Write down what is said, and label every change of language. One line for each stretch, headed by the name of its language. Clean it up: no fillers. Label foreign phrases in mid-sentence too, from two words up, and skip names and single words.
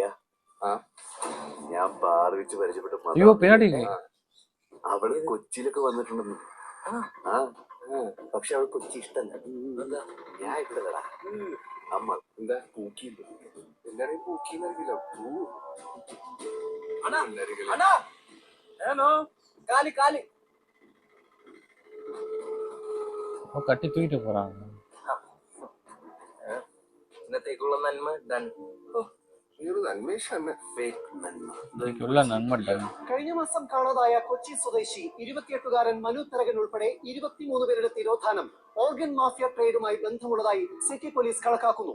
Malayalam: ഞാൻ ബാർ വെച്ച് പരിചയപ്പെട്ട അവള് കൊച്ചിയിലൊക്കെ വന്നിട്ടുണ്ടെന്ന്. പക്ഷെ അവൾ കൊച്ചി ഇഷ്ടല്ല. എന്താ? ഞാൻ ഇഷ്ടല്ലടാ. അമ്മ എന്താ പൂക്കിയില്ല? എല്ലാരെയും പൂക്കിന്നറിയില്ല. കാലി കാലി
Tamil: கட்டி தூக்கிட்டு போறாங்க.
Malayalam: ഇന്നത്തേക്കുള്ള നന്മ ഡൺ. കഴിഞ്ഞ മാസം കാണാതായ കൊച്ചി സ്വദേശി 28-കാരൻ മനു തരകൻ ഉൾപ്പെടെ 23 പേരുടെ തിരോധാനം ഓർഗൻ മാഫിയ ട്രേഡുമായി ബന്ധമുള്ളതായി സിറ്റി പോലീസ് കണക്കാക്കുന്നു.